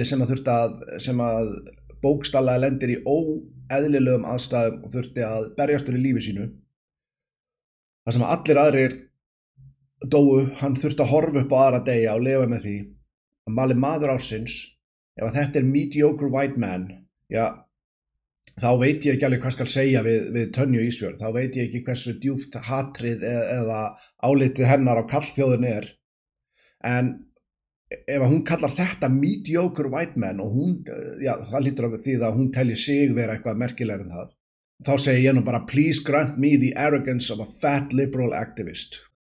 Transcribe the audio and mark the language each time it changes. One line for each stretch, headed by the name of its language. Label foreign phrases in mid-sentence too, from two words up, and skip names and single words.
Icelandic: sem að bókstallega lendir í óeðlilegum aðstæðum og þurfti að berjast fyrir lífi sínu, það sem að allir aðrir dóu, hann þurfti að horfa upp á aðra deyja og lifa með því, að mali maður ársins, ef að þetta er
English: mediocre white man,
Icelandic: já, þá veit ég ekki alveg hvað skal segja við Tönju Ísfjörð, þá veit ég ekki hversu djúpt hatrið eða álitið hennar á kallþjóðinni er. En ef hún kallar þetta
English: mediocre white man
Icelandic: og hún, já, það lítur af því að hún telji sig vera eitthvað merkilegur en það, þá segi ég nú bara
English: please grant me the arrogance of a fat liberal activist.